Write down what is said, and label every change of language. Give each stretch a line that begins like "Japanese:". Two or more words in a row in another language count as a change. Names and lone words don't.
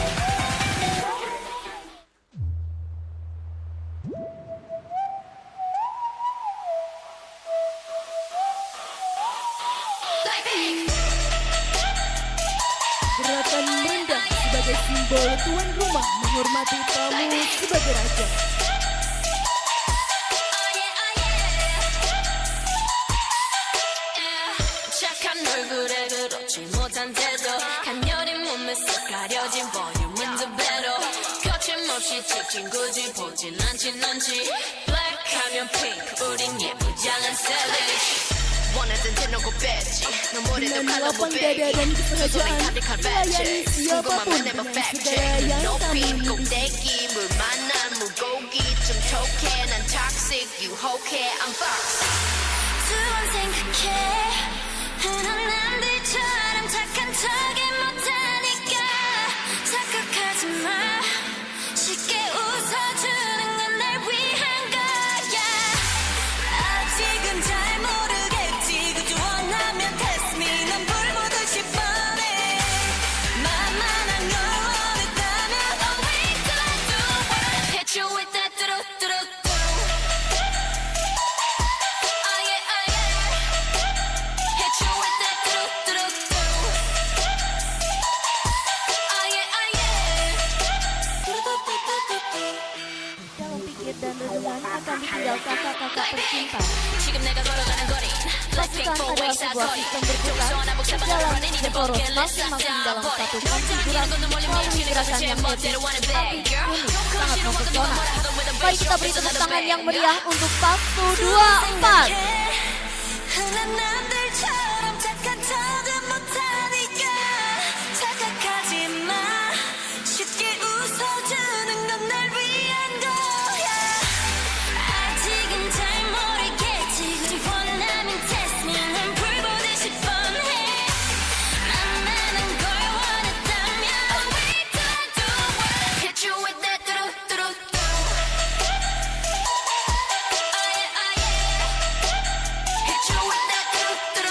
Indonesian: Gerakan merendah sebagai simbol tuan rumah menghormati tamu sebagai raja.
Korean: 착한 얼굴에 그렇지 못한 태도 간열린 몸에서 가려진 볼륨은 두 배로 거침없이 찍힌 굳이 보진 않지 넌지 블랙하면 핑크 우린 예쁘장한 savage 원하던 대놓고 뺐지 눈물에도
Indonesian: Dengan
Korean: 칼로 못
Indonesian: lapang dada dan
Korean: 빼기
Indonesian: kesengajaan
Korean: 가득한
Indonesian: melayani
Korean: 랩체
Indonesian: siapapun
Korean: 궁금하면 never
Indonesian: dengan
Korean: fact
Indonesian: segala
Korean: check
Indonesian: yang
Korean: 높이
Indonesian: kami miliki.
Korean: 꼭대기 물 만난 물고기 좀 톡해 난 toxic 유혹해
English: I'm fox
Korean: 두 번 생각해 흔한 남들처럼 착한 척이 못하니까 착각하지 마 쉽게 웃어주는 건 날 위한 거야 아직은 잘 모르겠지 그저 원하면
English: test me
Korean: 넌 불보듯이 뻔해 만만한 걸 원했다면
English: oh wait till I do it hit you with that
Korean: 뚜루뚜루뚜루
English: oh yeah oh yeah hit you with that 뚜루뚜루뚜루 oh yeah oh yeah 뚜루뚜루뚜루
Indonesian: Dalam pikir dan renungan akan ditinggal kakak-kakak tercinta.
Korean: 지금 내가 걸어가는 거리
Indonesian: Pasukan adalah sebuah sistem berputar berjalan berporos masing-masing dalam satu konfigurasi melalui gerakan yang epic, tapi unik, sangat mempesona. Mari kita beri tepuk tangan yang meriah untuk Pastu 24.
Korean: 흔한 남들처럼 착한 척은 못하니까 착각하지 마 쉽게 웃어주는 건 날 위한 거야 아직은 잘 모르겠지 굳이 원하면
English: test me
Korean: 난 불보듯이 뻔해 만만한 걸 원했다면
English: wait till I do it hit you with that
Korean: 뚜루뚜루뚜루
English: oh yeah oh yeah hit you with that
Korean: 뚜루뚜루